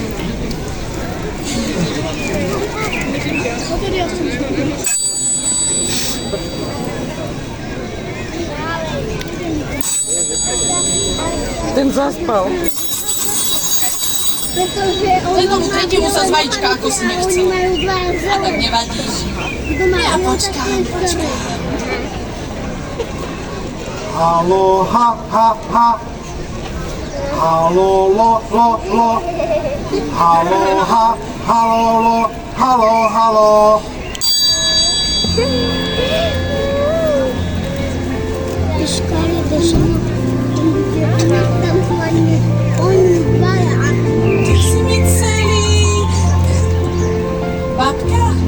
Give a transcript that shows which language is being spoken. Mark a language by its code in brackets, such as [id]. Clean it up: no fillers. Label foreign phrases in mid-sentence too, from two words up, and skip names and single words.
[sk] Ten zaspal. Tomu tretiemu sa z vajíčka ako si nechcel. A tak nevadí. Ja počkám. Haló, ha, ha, ha. Haló, lo, lo, lo. Haló, ha, haló, lo. Haló, haló. Ty si mi celý. Babka?